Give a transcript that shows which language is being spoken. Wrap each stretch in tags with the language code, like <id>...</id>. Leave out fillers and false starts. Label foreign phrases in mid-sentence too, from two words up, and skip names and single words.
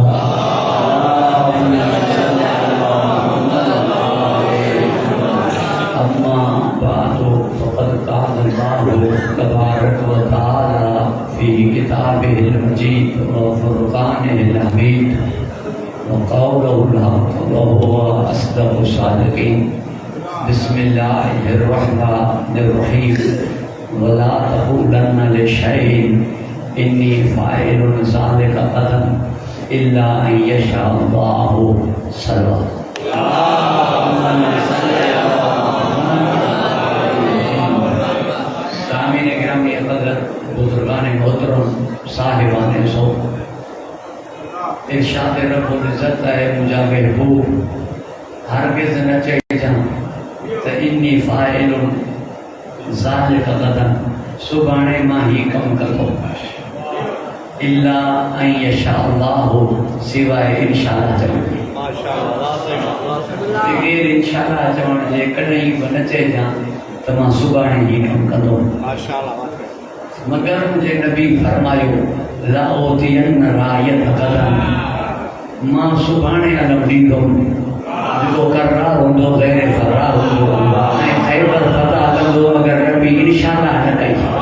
<ar>أما بعد فقد قال الله تبارك وتعالى في كتابه المجيد وفرقانه الحميد وقوله الحق وهو أصدق الصادقين بسم الله الرحمن الرحيم ولا تقولن لشيء إني فاعل ذلك غدا إلا أن يشاء الله</ar> <sd>सामीन गिरामी क़दर बुज़ुर्गान मोहतरम साहिबान सो इरशाद रब्बुल इज़्ज़त है मुझा महबूब हरगिज़ न चइजां त</sd> <ar>إني فاعل ذلك غدا</ar> <sd>सुभाणे मां ही कम कंदो</sd> <ar>إلا أن يشاء الله</ar> <sd>सिवाय इंशाअल्लाह चवण बग़ैर इंशाअल्लाह चवण जे कॾहिं बि न चइजां त मां सुभाणे ही कम कंदो मगर मुंहिंजे नबी फरमायो</sd> <ar>لأعطين الراية غدا</ar> <sd>मां सुभाणे अलम ॾींदुमि जेको करार हूंदो गैर फरार हूंदो ऐं ख़ैबर फतह कंदो मगर नबी इंशाअल्लाह न कई</sd>